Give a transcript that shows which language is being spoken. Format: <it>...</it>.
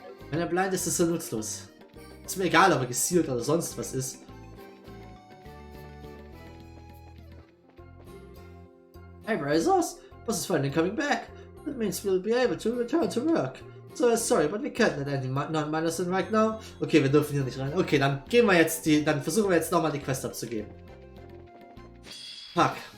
<de>Wenn er blind ist, ist er nutzlos. Ist mir egal, ob er gesealt oder sonst was ist.</de> <en>Hey Brazos, Bose is finally coming back. That means we'll be able to return to work. So sorry, but we can't let any non-miners in right now.</en> <de>Okay, wir dürfen hier nicht rein. Okay, dann gehen wir jetzt dann versuchen wir jetzt nochmal die Quest abzugeben. Fuck.</de>